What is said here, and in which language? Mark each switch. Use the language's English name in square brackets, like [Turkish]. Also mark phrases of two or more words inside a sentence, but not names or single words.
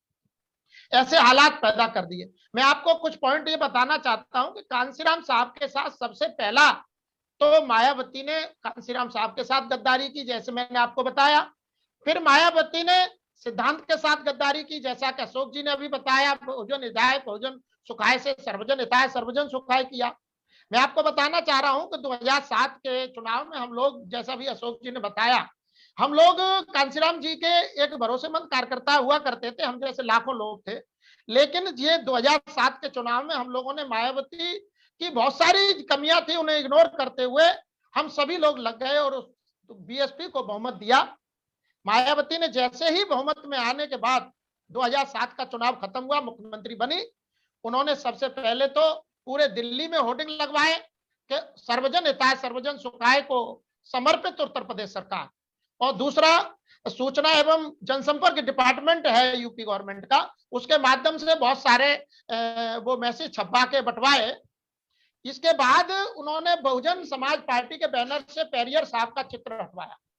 [Hindi] ऐसे हालात पैदा कर दिए। मैं आपको कुछ पॉइंट ये बताना चाहता हूं कि कांशीराम साहब के साथ सबसे पहला तो मायावती ने कांशीराम साहब के साथ गद्दारी की, जैसे मैंने आपको बताया। फिर मायावती ने सिद्धांत के साथ गद्दारी की, जैसा कि अशोक जी ने अभी बताया। [Pali] बहुजन हिताय बहुजन सुखाय से सर्वजन हिताय सर्वजन सुखाय किया। [Hindi] मैं आपको बताना चाह रहा हूं कि 2007 के चुनाव में हम लोग, जैसा भी अशोक जी ने बताया, हम लोग कांशीराम जी के एक भरोसेमंद कार्यकर्ता हुआ करते थे, हम जैसे लाखों लोग थे। लेकिन ये 2007 के चुनाव में हम लोगों ने मायावती की बहुत सारी कमियां थी, उन्हें इग्नोर करते हुए हम सभी लोग लग गए और बीएसपी को बहुमत दिया। मायावती ने जैसे ही बहुमत में आने के बाद 2007 का चुनाव खत्म हुआ, मुख्यमंत्री बनी, उन्होंने सबसे पहले तो पूरे दिल्ली में होर्डिंग लगवाए कि [Pali] सर्वजन हिताय सर्वजन सुखाय [Hindi] को समर्पित उत्तर प्रदेश सरकार। और दूसरा, सूचना एवं जनसंपर्क डिपार्टमेंट है यूपी गवर्नमेंट का, उसके माध्यम से बहुत सारे वो मैसेज छपवा के बंटवाए। इसके बाद उन्होंने बहुजन समाज पार्टी के बैनर से पेरियर साहब का चित्र हटवाया।